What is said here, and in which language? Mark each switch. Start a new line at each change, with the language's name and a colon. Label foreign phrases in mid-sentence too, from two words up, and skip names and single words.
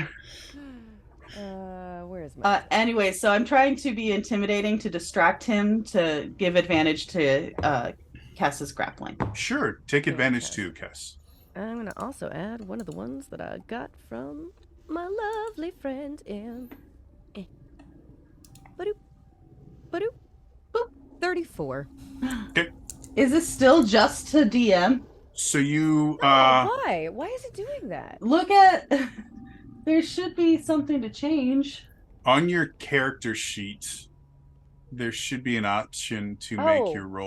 English: Where's my? Anyway, so I'm trying to be intimidating to distract him to give advantage to Cass's grappling. Sure, take advantage Okay. too, Kess. I'm gonna also add one of the ones that I got from my lovely friend in. Ba-doop, ba-doop, boop. 34. Is this still just to DM? So you Why? Why is it doing that? Look at. There should be something to change. on your character sheet, there should be an option to make your rolls